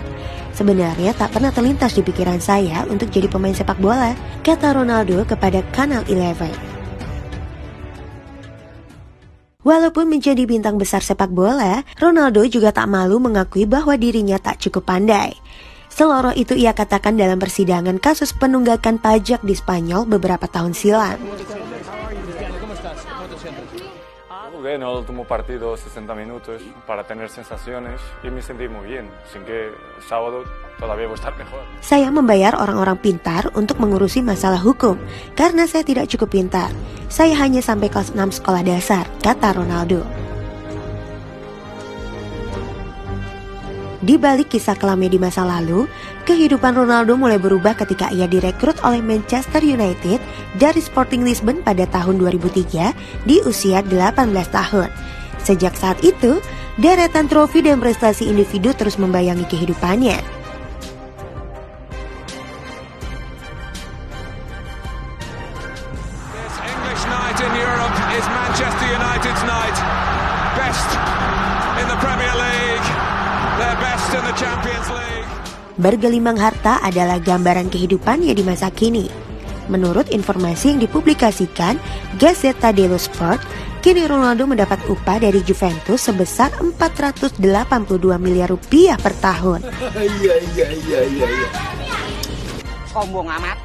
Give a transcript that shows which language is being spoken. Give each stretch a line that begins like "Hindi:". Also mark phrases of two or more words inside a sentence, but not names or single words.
Indonesian: Sebenarnya tak pernah terlintas di pikiran saya untuk jadi pemain sepak bola, kata Ronaldo kepada Kanal 11. Walaupun menjadi bintang besar sepak bola, Ronaldo juga tak malu mengakui bahwa dirinya tak cukup pandai. Seloroh itu ia katakan dalam persidangan kasus penunggakan pajak di Spanyol beberapa tahun silam.
Spanish: Jugué en el último partido 60 minutos para tener sensaciones y me sentí muy bien, así que el sábado todavía voy a estar mejor.
Indonesian: Saya membayar orang-orang pintar untuk mengurusi masalah hukum karena saya tidak cukup pintar. Saya hanya sampai kelas 6 sekolah dasar, kata Ronaldo. Di balik kisah kelamnya di masa lalu, kehidupan Ronaldo mulai berubah ketika ia direkrut oleh Manchester United dari Sporting Lisbon pada tahun 2003 di usia 18 tahun. Sejak saat itu, deretan trofi dan prestasi individu terus membayangi kehidupannya.
English: This English night in Europe is Manchester United's night. Best in the Premier League. They're best in the Champions League.
Indonesian: Bergelimang harta adalah gambaran kehidupannya di masa kini. Menurut informasi yang dipublikasikan Gazzetta dello Sport, kini Ronaldo mendapat upah dari Juventus sebesar 482 miliar rupiah per tahun. Sombong amat.